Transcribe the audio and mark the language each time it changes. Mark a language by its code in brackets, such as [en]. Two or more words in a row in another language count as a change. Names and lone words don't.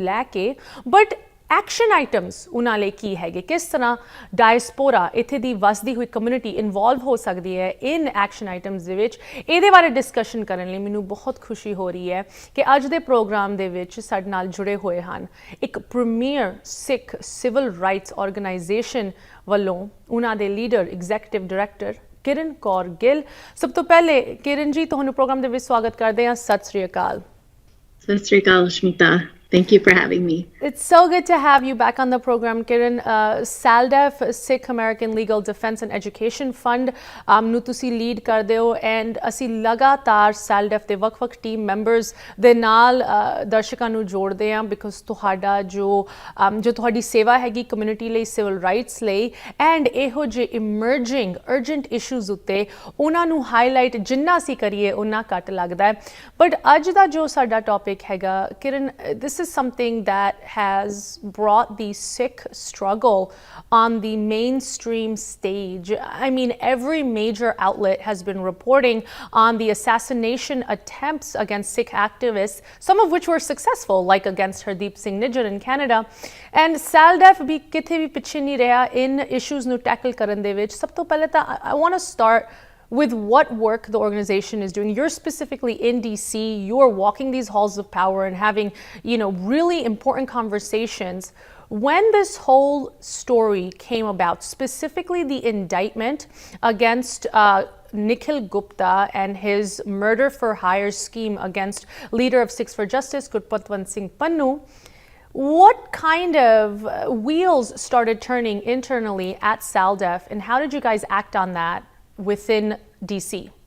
[pa] ਲੈ ਕੇ [en] but action items [pa] ਉਹਨਾਂ ਲਈ ਕੀ ਹੈਗੇ ਕਿਸ ਤਰ੍ਹਾਂ ਡਾਇਸਪੋਰਾ ਇੱਥੇ ਦੀ ਵਸਦੀ ਹੋਈ ਕਮਿਊਨਿਟੀ ਇਨਵੋਲਵ ਹੋ ਸਕਦੀ ਹੈ [en] in action items [pa] ਦੇ ਵਿੱਚ ਇਹਦੇ ਬਾਰੇ ਡਿਸਕਸ਼ਨ ਕਰਨ ਲਈ ਮੈਨੂੰ ਬਹੁਤ ਖੁਸ਼ੀ ਹੋ ਰਹੀ ਹੈ ਕਿ ਅੱਜ ਦੇ ਪ੍ਰੋਗਰਾਮ ਦੇ ਵਿੱਚ ਸਾਡੇ ਨਾਲ ਜੁੜੇ ਹੋਏ ਹਨ ਇੱਕ [en] premier Sikh civil rights organization [pa] ਵੱਲੋਂ ਉਹਨਾਂ ਦੇ [en] leader executive director [pa] ਕਿਰਨ ਕੌਰ ਗਿੱਲ ਸਭ ਤੋਂ ਪਹਿਲੇ ਕਿਰਨ ਜੀ ਤੁਹਾਨੂੰ ਪ੍ਰੋਗਰਾਮ ਦੇ ਵਿੱਚ ਸਵਾਗਤ ਕਰਦੇ ਹਾਂ ਸਤਿ ਸ੍ਰੀ ਅਕਾਲ ਸਤਿ ਸ੍ਰੀ ਅਕਾਲ [en] ਸ਼ਮਿਤਾ Thank you for having me. It's so good to have you back on the program, Kiran. SALDEF, Sikh American Legal Defense and Education Fund, [pa] ਨੂੰ ਤੁਸੀਂ lead ਕਰਦੇ ਹੋ and ਅਸੀਂ ਲਗਾਤਾਰ SALDEF ਦੇ ਵੱਖ-ਵੱਖ [en] team members [pa] ਦੇ ਨਾਲ ਦਰਸ਼ਕਾਂ ਨੂੰ ਜੋੜਦੇ ਹਾਂ because ਤੁਹਾਡਾ ਜੋ ਤੁਹਾਡੀ ਸੇਵਾ ਹੈਗੀ community ਲਈ [en] civil rights [pa] ਲਈ and ਇਹੋ ਜਿਹੇ [en] emerging urgent issues [pa] ਉੱਤੇ ਉਹਨਾਂ ਨੂੰ highlight ਜਿੰਨਾ ਅਸੀਂ ਕਰੀਏ ਉਨਾ ਘੱਟ ਲੱਗਦਾ ਹੈ but ਅੱਜ ਦਾ ਜੋ ਸਾਡਾ topic ਹੈਗਾ Kiran, [en] this is something that has brought the Sikh struggle on the mainstream stage. I mean, every major outlet has been reporting on the assassination attempts against Sikh activists, some of which were successful, like against Hardeep Singh Nijjar in Canada. [pa] And SALDEF ਭੀ ਕਿੱਥੇ ਭੀ ਪਿੱਛੇ ਨਹੀਂ ਰਿਹਾ ਇਨ issues ਨੂੰ tackle ਕਰਨ ਦੇ ਵਿੱਚ. ਸਭ ਤੋਂ ਪਹਿਲਾਂ ਤਾਂ [en] I want to start with what work the organization is doing. You're specifically in DC, you're walking these halls of power and having, really important conversations. When this whole story came about, specifically the indictment against Nikhil Gupta and his murder for hire scheme against leader of Sikhs for Justice, Gurpatwant Singh Pannu, what kind of wheels started turning internally at SALDEF and how did you guys act on that within DC?